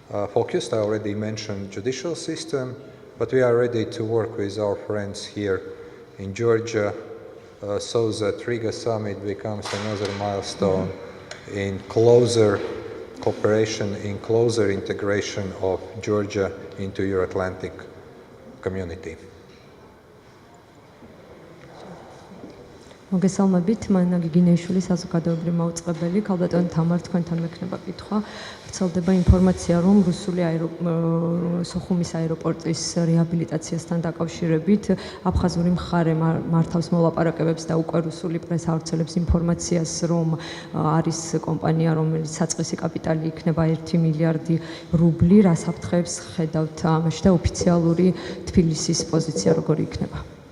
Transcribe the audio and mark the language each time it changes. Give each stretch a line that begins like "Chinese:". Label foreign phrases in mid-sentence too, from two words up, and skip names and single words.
English: I already mentioned judicial system, but we are ready to work with our friends here in Georgia so that Riga summit becomes another milestone in closer cooperation, in closer integration of Georgia into Euro-Atlantic community.
Georgian: მოგესალმებით, მან გიგინეიშვილი საზოგადოებრივი მაუწყებელი, ქალბატონ თამარ, თქვენთან მექნება კითხვა. ვრცელდება ინფორმაცია, რომ რუსული სოხუმის აეროპორტის რეაბილიტაციასთან დაკავშირებით აფხაზური მხარე მართავს მოლაპარაკებებს და უკვე რუსული პრესა ავრცელებს ინფორმაციას, რომ არის კომპანია, რომელიც საწყისი კაპიტალი იქნება 1 მილიარდი რუბლი, რას აფრთხებს ხედავთ ამაში და ოფიციალური თბილისის პოზიცია როგორი იქნება?